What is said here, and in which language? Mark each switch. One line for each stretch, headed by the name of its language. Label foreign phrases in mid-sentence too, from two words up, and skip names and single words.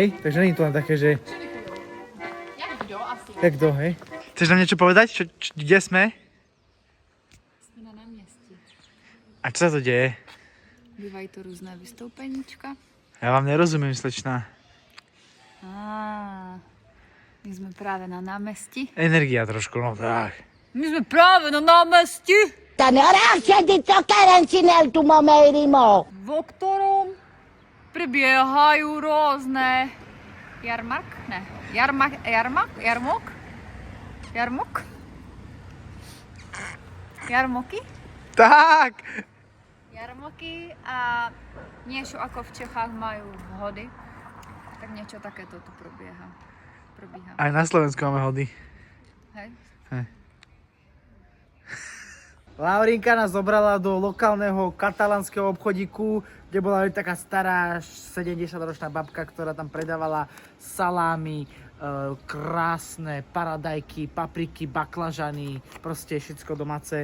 Czech: Takže není to len také, že... Jak kdo asi?
Slovak: Jak kto, hej? Chceš nám niečo povedať? Kde sme?
Czech: Jsme na náměstí.
Slovak: A čo sa to deje?
Czech: Bývají to různé vystoupeníčka.
Slovak: Ja vám nerozumiem, slečná.
Czech: My jsme právě na náměstí.
Slovak: Energia trošku, no tak.
Czech: My jsme právě na náměstí, Senti zoccherenci nel tuo merimo. o kterém probíhají různé jarmoky Tak! jarmoky a něco jako v Čechách mají hody, tak něco také to tu probíhá.
Slovak: Aj na Slovensku máme hody. Hej. Laurinka nás zobrala do lokálneho katalánskeho obchodíku, kde bola taká stará 70-ročná babka, ktorá tam predávala salámy, krásne paradajky, papriky, baklažany, proste všetko domáce.